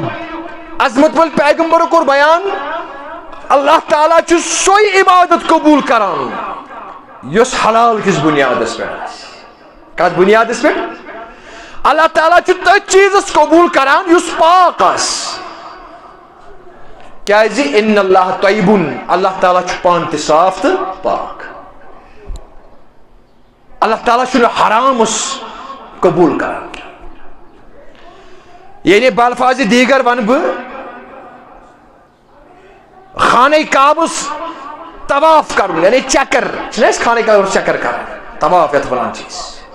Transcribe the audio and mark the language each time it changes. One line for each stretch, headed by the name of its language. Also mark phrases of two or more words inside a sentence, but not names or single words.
Kashmiri: عظمت ول پیغمبرو کوٚر بیان اللہ تعالیٰ چھُ سۄے عبادت قبوٗل کران یۄس حلال کِس بُنیادس پٮ۪ٹھ آسہِ. کتھ بُنیادس پٮ۪ٹھ؟ اللہ تعالیٰ چھُ تٔتھۍ چیٖزس قبوٗل کران یُس پاک آسہِ. کیازِ
Arabic: ان اللہ طیبٌ
Kashmiri: اللہ تعالیٰ چھُ پانہٕ تہِ صاف تہٕ پاک. اللہ تعالیٰ چھُنہٕ حرامس قبوٗل کران. یعنی
Persian: بالفاظِ دیگر
Kashmiri: ونہٕ بہٕ خانہ کعبس طواف کرُن یعنی چکر چھِنہ أسۍ خانہ کعبس چکر کران طواف یتھ ونان چھِ أسۍ.